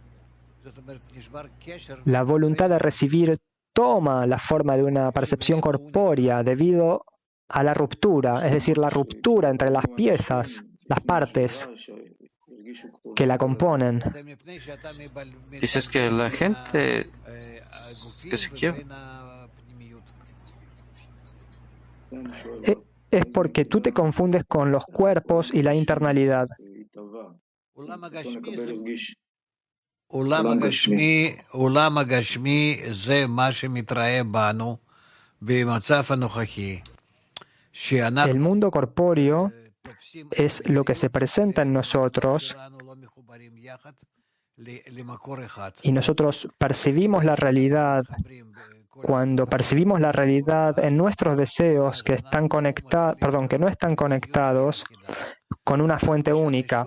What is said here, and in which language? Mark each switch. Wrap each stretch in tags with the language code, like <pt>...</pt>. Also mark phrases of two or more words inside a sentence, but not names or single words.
<es>La voluntad de recibir toma la forma de una percepción corpórea debido a la ruptura, es decir, la ruptura entre las piezas, las partes que la componen. Dices que la gente que se quiere es porque tú te confundes con los cuerpos y la internalidad.</es> <he>עולם הגשמי זה מה שמתראה בנו במצב הנוכחי.</he> <es>El mundo corpóreo es lo que se presenta en nosotros y nosotros percibimos la realidad. Cuando percibimos la realidad en nuestros deseos que no están conectados con una fuente única.</es>